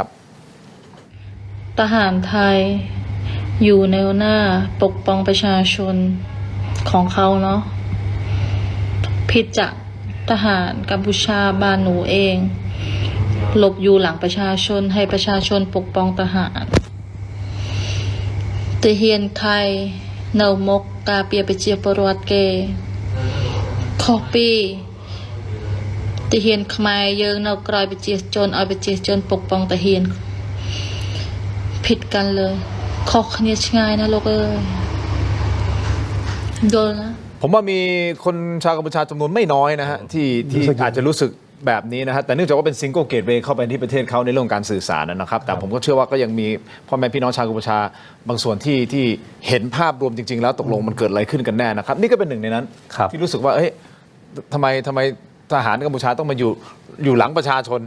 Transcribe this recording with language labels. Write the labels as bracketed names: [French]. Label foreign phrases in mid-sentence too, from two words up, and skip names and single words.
[Thai] ทหารไทยอยู่แนวหน้าปกป้องประชาชนของเขาเนาะผิดจากทหารกัมพูชาบ้านหนูเองหลบอยู่หลังประชาชนให้ประชาชนปกป้องทหาร แต่เฮียนไทย [Khmer] នៅមុខការពារប្រជាពលរដ្ឋគេខុសពីទាហានខ្មែរយើងនៅក្រោយប្រជាជនឲ្យប្រជាជនปกป้องទាហាន [Thai] ผิดกันเลย [Khmer] ខុសគ្នាឆ្ងាយណាលោកអើយយល់ណា [Thai] ผมว่ามีคนชาวกัมพูชาจำนวนไม่น้อยนะฮะที่อาจจะรู้สึกแบบนี้นะฮะแต่เนื่องจากว่าเป็นซิงเกิลเกตเวย์เข้าไปที่ประเทศเขาในเรื่องการสื่อสารนะครับแต่ผมก็เชื่อว่าก็ยังมีพ่อแม่พี่น้องชาวกัมพูชาบางส่วนที่เห็นภาพรวมจริงๆแล้วตกลงมันเกิดอะไรขึ้นกันแน่นะครับนี่ก็เป็นหนึ่งในนั้นที่รู้สึกว่าเอ้ยทำไมทหารกัมพูชาต้องมาอยู่หลังประชาชน